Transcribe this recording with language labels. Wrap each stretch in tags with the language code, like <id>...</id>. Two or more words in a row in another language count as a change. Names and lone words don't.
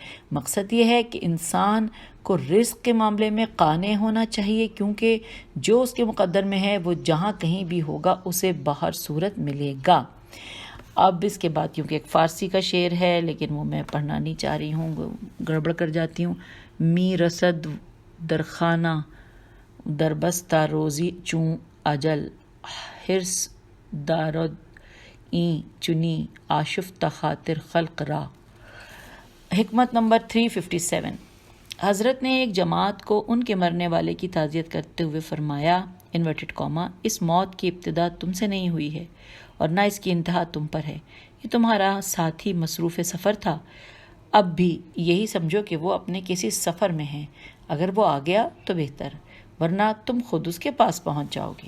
<ur>مقصد یہ ہے کہ انسان کو رزق کے معاملے میں قانع ہونا چاہیے، کیونکہ جو اس کے مقدر میں ہے وہ جہاں کہیں بھی ہوگا اسے باہر صورت ملے گا۔ اب اس کے بعد کیونکہ ایک فارسی کا شعر ہے لیکن وہ میں پڑھنا نہیں چاہ رہی ہوں، گڑبڑ کر جاتی ہوں۔</ur> <fa>می رسد درخانہ دربستہ روزی چوں اجل، حرص دارد این چنی آشفتہ خاطر خلق را۔</fa> <ur>حکمت نمبر 357، حضرت نے ایک جماعت کو ان کے مرنے والے کی تعزیت کرتے ہوئے فرمایا</ur> <en>inverted comma,</en> <ur>اس موت کی ابتدا تم سے نہیں ہوئی ہے اور نہ اس کی انتہا تم پر ہے، یہ تمہارا ساتھی مصروف سفر تھا، اب بھی یہی سمجھو کہ وہ اپنے کسی سفر میں ہے، اگر وہ آ گیا تو بہتر، ورنہ تم خود اس کے پاس پہنچ جاؤ گے۔</ur>